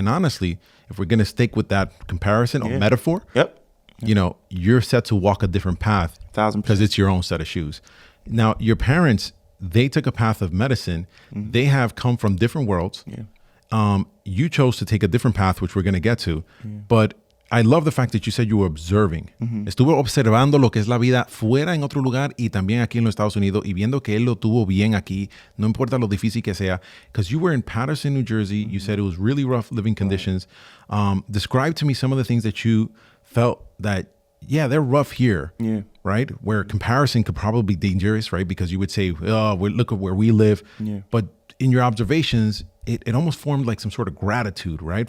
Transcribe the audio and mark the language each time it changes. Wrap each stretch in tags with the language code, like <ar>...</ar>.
<en>And honestly, if we're going to stick with that comparison or metaphor, you know, you're set to walk a different path 1,000%. because it's your own set of shoes. Now, your parents, they took a path of medicine. They have come from different worlds. You chose to take a different path, which we're going to get to. But I love the fact that you said you were observing.</en> <es>Estuvo observando lo que es la vida fuera en otro lugar y también aquí en los Estados Unidos, y viendo que él lo tuvo bien aquí, no importa lo difícil que sea,</es> <en>because you were in Paterson, New Jersey. You said it was really rough living conditions. Describe to me some of the things that you felt that, yeah, they're rough here, right? Where comparison could probably be dangerous, right? Because you would say, oh, look at where we live. But in your observations, it almost formed like some sort of gratitude, right?</en>